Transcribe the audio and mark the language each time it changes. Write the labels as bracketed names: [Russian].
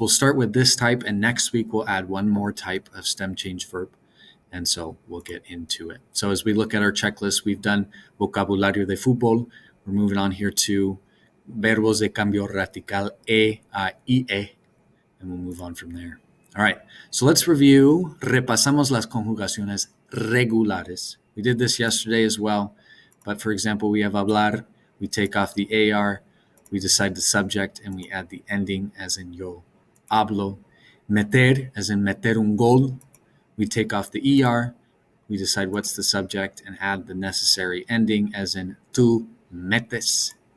[English] We'll start with this type, and next week we'll add one more type of stem change verb. And so we'll get into it. So as we look at our checklist, we've done [Spanish] vocabulario de fútbol. [English] We're moving on here to [Spanish] verbos de cambio radical e a ie, [English] and we'll move on from there. All right, so let's review. [Spanish] Repasamos las conjugaciones regulares. [English] We did this yesterday as well, but for example, we have hablar. We take off the AR, we decide the subject, and we add the ending as in [Spanish] yo hablo. [English] Meter, as in [Spanish] meter un gol. [English] We take off the ER, we decide what's the subject, and add the necessary ending as in [Spanish] tú metes.